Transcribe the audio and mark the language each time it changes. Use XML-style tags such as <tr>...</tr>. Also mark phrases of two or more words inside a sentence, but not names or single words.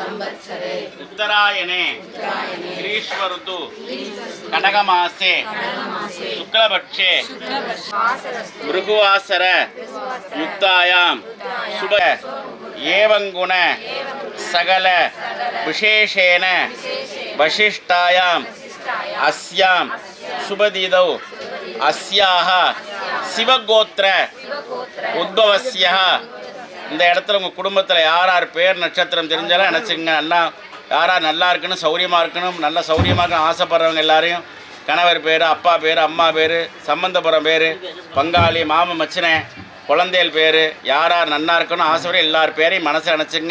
<sa>उत्तरायणे ग्रीष्म ऋतु कनकमासे शुक्लपक्षे भृगुवासर युक्तायां शुभ एवं गुण सकल विशेषेण वशिष्ठायां अस्यां शुभदिदौ अस्याः शिवगोत्र उद्भवस्य.</sa> <ta>இந்த இடத்துல உங்கள் குடும்பத்தில் யார் யார் பேர் நட்சத்திரம் தெரிஞ்சாலும் நினச்சிங்க. நல்லா யாரார் நல்லா இருக்கணும், சௌரியமாக இருக்கணும், நல்ல சௌரியமாக இருக்கணும் ஆசைப்படுறவங்க எல்லாரையும் கணவர் பேர், அப்பா பேர், அம்மா பேர், சம்பந்தபுரம் பேர், பங்காளி, மாமன், மச்சினை, குழந்தைகள் பேர், யார் யார் நல்லா இருக்கணும் ஆசைப்படுற எல்லார் பேரையும் மனசை நினச்சிங்க.</ta>